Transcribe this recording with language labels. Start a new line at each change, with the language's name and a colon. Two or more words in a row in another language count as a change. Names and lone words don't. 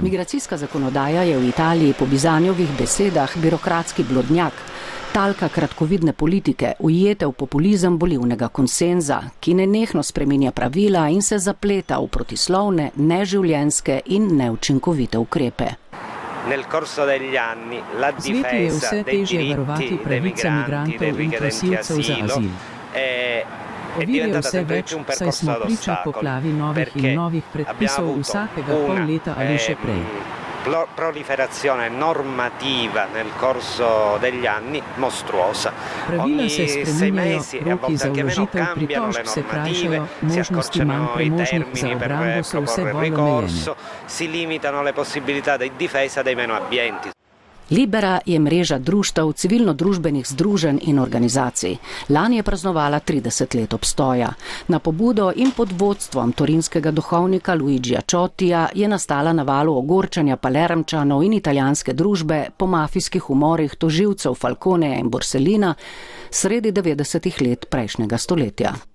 Slovenian: Migracijska zakonodaja je v Italiji po Bizanjovih besedah birokratski blodnjak, talka kratkovidne politike, ujete v populizem volilnega konsenza, ki nenehno spreminja pravila in se zapleta v protislovne, neživljenjske in neučinkovite ukrepe. Svetu je vse težje varovati pravice migrantov in prosilcev za azil. Ovir je vse več, saj smo priča poplavi novih in novih predpisov vsakega pol leta ali še prej.
Italian: Proliferazione normativa nel corso degli anni mostruosa.
Slovenian: Pravila se spreminjajo, roki za vložitev pritožb se krajšajo, možnosti manj premožnih za obrambo so vse bolj omejene.
Italian: Si limitano le possibilità di difesa dei meno abbienti.
Slovenian: Libera je mreža društev, civilno-družbenih združenj in organizacij. Lani je praznovala 30 let obstoja. Na pobudo in pod vodstvom torinskega duhovnika Luigija Ciotija je nastala na valu ogorčanja Palermčanov in italijanske družbe po mafijskih umorih tožilcev Falconeja in Borsellina sredi 90-ih let prejšnjega stoletja.